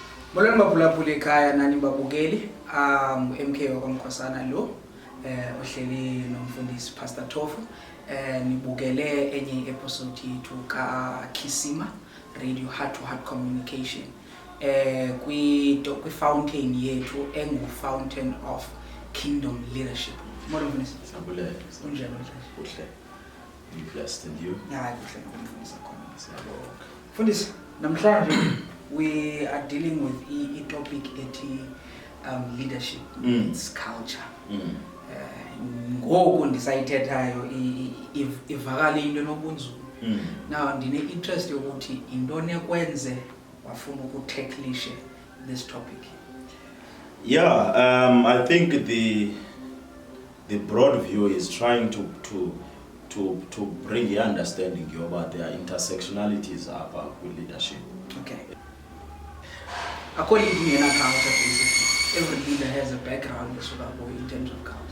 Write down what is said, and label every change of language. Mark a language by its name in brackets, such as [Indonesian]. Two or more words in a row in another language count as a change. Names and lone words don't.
[Xhosa] Molweni baphulaphula ekhaya nani babukeli MK wakwamkhosana lo ohleli nomfundisi Pastor Tofu nibukele enye episode yethu ka Kisima Radio Heart to Heart Communication kwi fountain yethu engu Fountain of Kingdom Leadership. Molweni mfundisi. Sabule. Unjani Kuhle. [English] You blessed and you? Yeah, [Xhosa] kuhle nomfundisi khona. Siyabonga. [English] Mfundisi, namhlanje we are dealing with a topic ethi leadership meets culture. [Xhosa] Ngoku ndisayithethayo ivakala into enobunzulu. Now ndine interest yokuthi intoni ekwenze wafuna ukutacklishe [English] this topic. Yeah, I think the broad view is trying to bring the understanding about their intersectionalities about with leadership. Okay. According to Yena culture, basically, every leader has a background in terms of culture.